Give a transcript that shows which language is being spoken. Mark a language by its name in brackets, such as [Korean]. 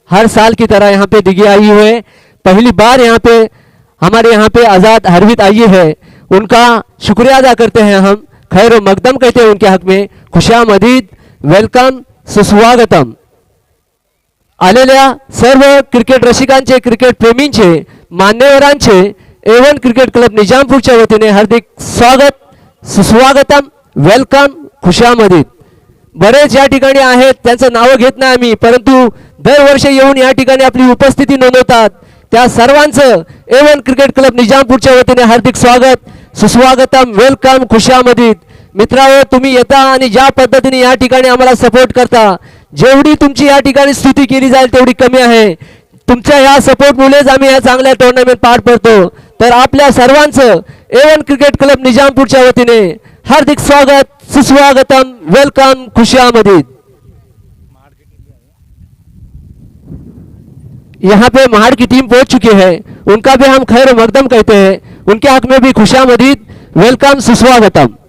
[Hindi] हर साल की तरह यहाँ पे दिघी आई हुई है, पहली बार यहाँ पे हमारे यहाँ पे आज़ाद हरवीत आई है। उनका शुक्रिया अदा करते हैं हम, खैर व मकदम कहते हैं उनके हक में। खुशामदीद, वेलकम, सुस्वागतम। [Marathi] आलेल्या सर्व क्रिकेट रसिकांचे, क्रिकेट प्रेमींचे, मान्यवरांचे A1 क्रिकेट क्लब निजामपूरच्या वतीने हार्दिक स्वागत, सुस्वागतम, वेलकम, खुशामदीद। बरेच या ठिकाणी आहेत, त्यांचं नाव घेत नाही आम्ही, परंतु दरवर्षी येऊन या ठिकाणी आपली उपस्थिती नोंदवतात, त्या सर्वांचं A1 क्रिकेट क्लब निजामपूरच्या वतीने हार्दिक स्वागत, सुस्वागतम, वेलकम, खुशामदीद। मित्रांनो, तुम्ही येता आणि ज्या पद्धतीने या ठिकाणी आम्हाला सपोर्ट करता, जेवढी तुमची या ठिकाणी स्तुती केली जाईल तेवढी कमी आहे। तुमच्या या सपोर्टमुळेच आम्ही या चांगल्या टुर्नामेंट पार पडतो। तर आपल्या सर्वांचं A1 क्रिकेट क्लब निजामपूरच्या वतीने हार्दिक स्वागत, सुस्वागतम, वेलकम, खुशामदीद। [Hindi] यहाँ पे महाड़ की टीम पहुंच चुकी है, उनका भी हम खैर मकदम कहते हैं, उनके हक में भी खुशामदीद, वेलकम, सुस्वागतम।